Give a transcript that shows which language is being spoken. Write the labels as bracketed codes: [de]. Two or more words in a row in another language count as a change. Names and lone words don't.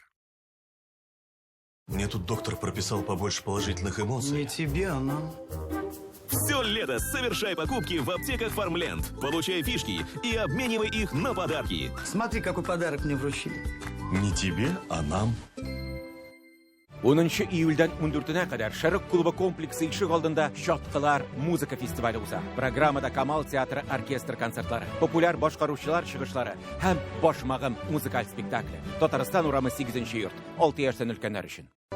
[ru] Мне тут доктор прописал побольше положительных эмоций. Не тебе, а нам. Все лето совершай покупки в аптеках Фармленд. Получай фишки и обменивай их на подарки. Смотри, какой подарок мне вручили. Не тебе, а нам. [tt] 10 июльдән 14-нә кадәр Шәрык клубы комплексы ишек алдында Шаткалар музыка фестивале уза. Программада Камал театры оркестр концертлары, популяр башкаручылар чыгышлары һәм Башмагым музыкаль спектакле. Татарстан урамы 8-нче йорт. 6 яшьтән өлкәннәр өчен.